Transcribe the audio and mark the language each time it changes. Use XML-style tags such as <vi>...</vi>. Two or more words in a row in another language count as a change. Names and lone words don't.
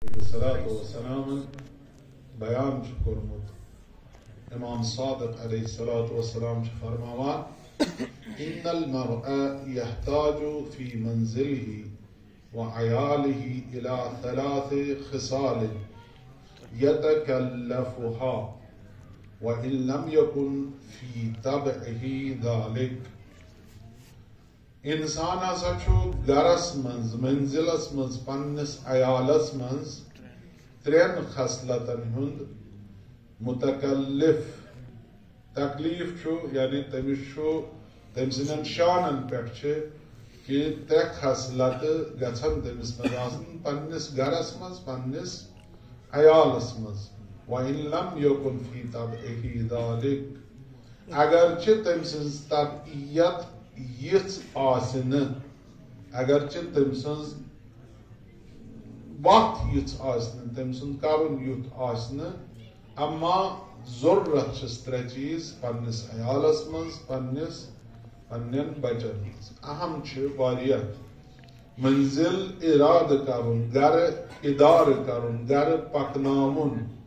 <ar>الصلاة والسلام</ar> <ks>بیان چھُ کوٚرمُت امام صادق</ks> <ar>علیہ الصلاة والسلام</ar> <ks>چھُ فرماوان</ks> <ar>ان المرء يحتاج في منزله وعياله الى 3 خصال يتكلفها وان لم يكن في طبعه ذلك</ar> <ks>انسان ہسا چھُ گرس منز منزلس منز پننس عیالس منز 3 خصلتن ہند متکلف تکلیف چھُ یعنی تمس چھُ تم سندن شانن پٮ۪ٹھ چھِ کہ 3 خصلت گژھن تمس منز آسن پننس گرس منز پننس عیالس منز</ks> <ar>وَإِن لَمْ يَكُنْ فِي طَبْعِهِ ذَلِكَ</ar> <ks>اگرچہ تم سنز طبعیت یِژھ آسنہ اگرچہ تم سنز وقت یِژھ آسنہ تم سند کرن یُتھ آسنہ اما ضرورت چھس 3 چیز پننس عیالس منز پنن بچن منز اہم چھ واریاہ منزل اراد کرن گر ادار کرن گر پکناون</ks>